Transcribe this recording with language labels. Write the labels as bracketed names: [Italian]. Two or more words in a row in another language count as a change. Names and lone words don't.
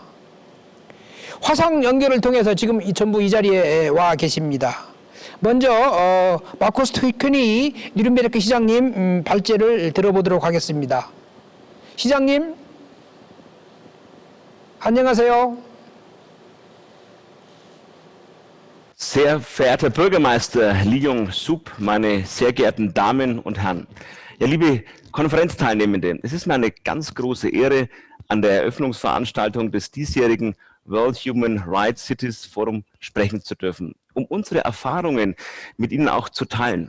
[Korean] 화상 연결을 통해서 지금 전부 이 자리에 와 계십니다. 먼저 마쿠스 퀼니 뉘른베르크 시장님 발제를 들어보도록 하겠습니다. 시장님, 안녕하세요. [German] Sehr verehrter Bürgermeister Lee Yong-suk, meine sehr geehrten Damen und Herren, ja, liebe Konferenzteilnehmende, es ist mir eine ganz große Ehre, an der Eröffnungsveranstaltung des diesjährigen World Human Rights Cities Forum sprechen zu dürfen, um unsere Erfahrungen mit Ihnen auch zu teilen.